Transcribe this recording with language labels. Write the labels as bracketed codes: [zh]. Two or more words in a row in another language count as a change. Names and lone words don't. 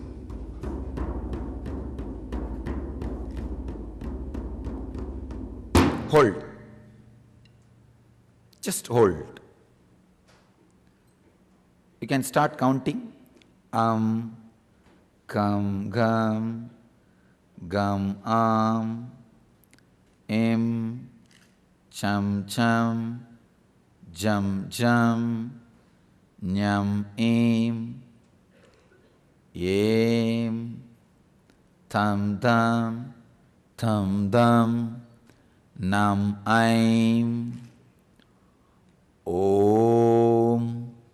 [en] Hold. Just hold. You can start counting. Gum, gum, chum, chum, jum, jum, nyam, thum, dum, nam, om,